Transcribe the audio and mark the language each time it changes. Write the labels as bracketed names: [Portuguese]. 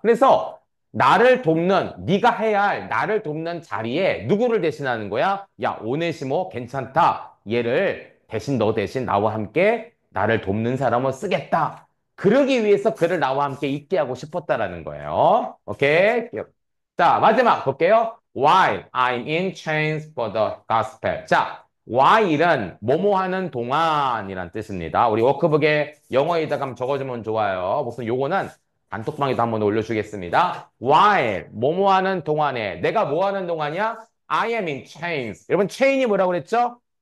[Korean] 그래서 네가 해야 할 나를 돕는 자리에 누구를 대신하는 거야? 야, 오네시모 괜찮다. 너 대신 나와 함께 나를 돕는 사람을 쓰겠다. 그러기 위해서 그를 나와 함께 있게 하고 싶었다라는 거예요. 오케이? 자, 마지막 볼게요. [English] While I'm in chains for the gospel. [Korean] 자, while은 뭐뭐 하는 동안이란 뜻입니다. 우리 워크북에 영어에다가 한번 적어주면 좋아요. 무슨 요거는 단톡방에도 한번 올려주겠습니다. While 뭐뭐 하는 동안에 내가 뭐 하는 동안이야? [English] I am in chains. [Korean] 여러분 체인이 뭐라고 그랬죠?